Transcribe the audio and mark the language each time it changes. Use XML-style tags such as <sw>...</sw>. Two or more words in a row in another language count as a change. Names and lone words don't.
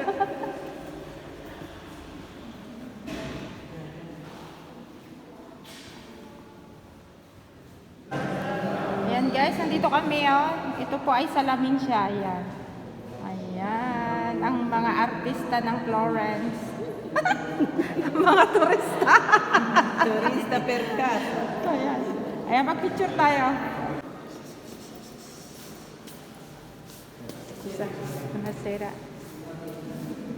<tl>Ayan guys, nandito kami oh. Ito po ay salamin siya. Ayan. Ayan. Ang mga artista ng Florence. Ang mga turista.</tl> <it>Turista per casa.</it> <tl>Ayan. Ayan, mag-picture tayo.</tl> <it>Buonasera.</it>